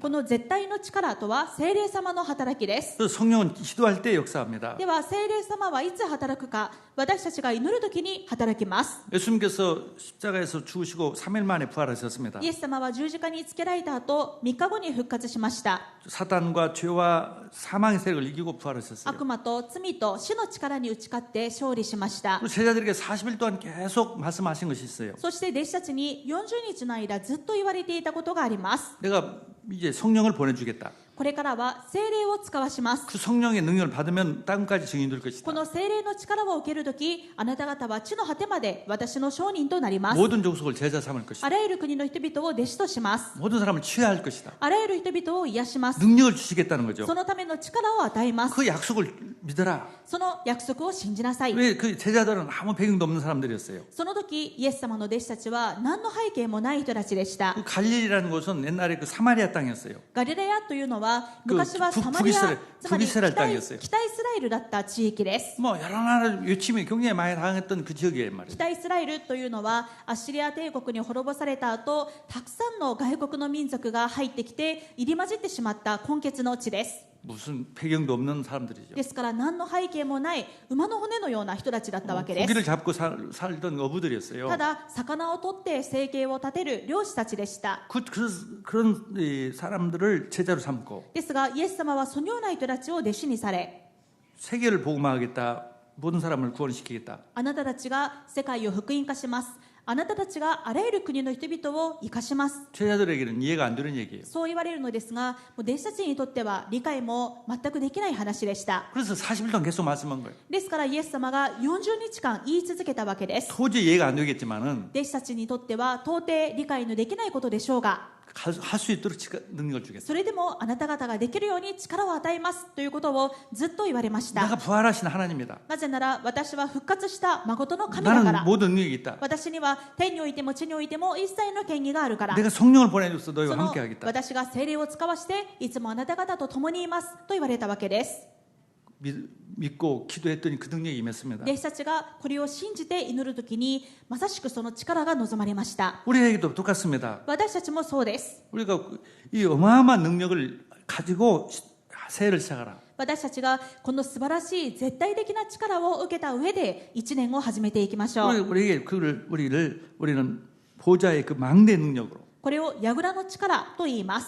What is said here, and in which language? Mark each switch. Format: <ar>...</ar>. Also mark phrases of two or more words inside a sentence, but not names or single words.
<ja>この絶対の力とは聖霊様の働きです。</ja> <ko>또 성령은 기도할 때 역사합니다.</ko> <ja>では聖霊様はいつ働くか、私たちが祈るときに働きます。</ja> <ko>예수님께서 십자가에서 죽으시고 3일 만에 부활하셨습니다.</ko> <ja>イエス様は十字架につけられた後3日後に復活しました。</ja> <ko>사단과 죄와 사망의 세력을 이기고 부활하셨어요.</ko> <ja>悪魔と罪と死の力に打ち勝って勝利しました。</ja> <ko>그리고 제자들에게 40일 동안 계속 말씀하신 것이 있어요.</ko> <ja>そして弟子たちに40日の間ずっと言われていたことがあります。</ja> <ko>내가 이제 성령을 보내주겠다.</ko> <ja>これからは聖霊を使わします。</ja> <ko>그 성령의 능력을 받으면 땅까지 증인 될 것이다.</ko> <ja>この聖霊の力を受けるとき、あなた方は地の果てまで私の証人となります。</ja> <ko>모든 족속을 제자 삼을 것이다.</ko> <ja>あらゆる国の人々を弟子とします。</ja> <ko>모든 사람을 취할 것이다.</ko> <ja>あらゆる人々を癒します。</ja> <ko>능력을 주시겠다는 거죠.</ko> <ja>そのための力を与えます。</ja> <ko>그 약속을 믿어라.</ko> <ja>その約束を信じなさい。</ja> <ko>왜 그 제자들은 아무 배경도 없는 사람들이었어요.</ko> <ja>その時イエス様の弟子たちは何の背景もない人たちでした。</ja> <ko>그 갈릴리라는 곳은 옛날에 그 사마리아 땅이었어요.</ko> <ja>ガリラヤというのは昔はサマリア、つまり</ja> <ko>북이스라엘 땅이었어요.</ko> <ja>北イスラエルだった地域です。</ja> <ko>뭐 여러 나라 요침이 굉장히 많이 당했던 그 지역이에요, 말이에요.</ko> <ja>北イスラエルというのはアッシリア帝国に滅ぼされた後、たくさんの外国の民族が入ってきて入り混じってしまった混血の地です。</ja> <ko>무슨 배경도 없는 사람들이죠.</ko> <ja>ですから何の背景もない馬の骨のような人たちだったわけです。</ja> <ko>고기를 잡고 살던 어부들이었어요.</ko> <ja>ただ魚を取って生計を立てる漁師たちでした。</ja> <ko>그런 이 사람들을 제자로 삼고</ko> <ja>ですがイエス様はそのような人たちを弟子にされ、</ja> <ko>세계를 복음화하겠다. 모든 사람을 구원시키겠다.</ko> <ja>あなたたちが世界を福音化します。あなたたちがあらゆる国の人々を生かします。</ja> <ko>제자들에게는 이해가 안 되는 얘기예요.</ko> <ja>そう言われるのですが、もう弟子たちにとっては理解も全くできない話でした。</ja> <ko>그래서 40일 동안 계속 말씀한 거예요.</ko> <ja>ですからイエス様が40日間言い続けたわけです。</ja> <ko>도저히 이해가 안 되겠지만은</ko> <ja>弟子たちにとっては到底理解のできないことでしょうが、</ja> <ko>할 수 있도록 능력을 주겠다.</ko> <ja>それでもあなた方ができるように力を与えますということをずっと言われまし</ja> <ko>내가</ko> <ja>た。</ja> <ko>부활하신 하나님이다.</ko> <ja>なぜなら私は復活した誠の神だか</ja> <ko>나는</ko> <ja>ら。</ja> <ko>모든 능력이 있다.</ko> <ja>私には天においても地においても一切の権威があるから。</ja> <ko>내가 성령을 보내줘서 너희와</ko> <ja>その</ja> <ko>함께 하겠다.</ko> <ja>私が聖霊を使わしていつもあなた方と共にいますと言われたわけです。</ja> <ko>믿고 기도했더니 그 능력이 임했습니다.</ko> <ja>弟子たちがこれを信じて祈るときにまさしくその力が望まれました。</ja> <ko>우리에게도 똑같습니다.</ko> <ja>私たちもそうです。</ja> <ko>우리가 이 어마어마한 능력을 가지고 새해를 시작하라.</ko> <ja>私たちがこの素晴らしい絶対的な力を受けた上で1年を始めていきましょう。</ja> <ko>우리는 보좌의 그 망대 능력으로.</ko> <ja>これを櫓の力と言います。</ja>